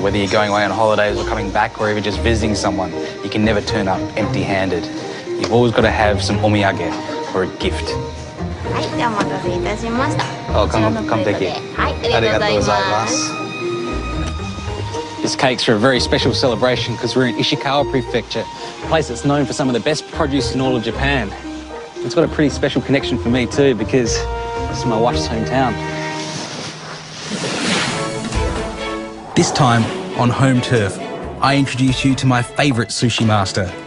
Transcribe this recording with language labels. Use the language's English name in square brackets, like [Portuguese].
[English] Whether you're going away on holidays or coming back or even just visiting someone, you can never turn up empty-handed. You've always got to have some omiyage or a gift. [Japanese] はい、ではお待たせいたしました。 [English] Oh, come take it. [Japanese] はい、ありがとうございます。 [English] This cake's for a very special celebration because we're in Ishikawa Prefecture, a place that's known for some of the best produce in all of Japan. It's got a pretty special connection for me too because this is my wife's hometown. This time, on home turf, I introduce you to my favourite sushi master.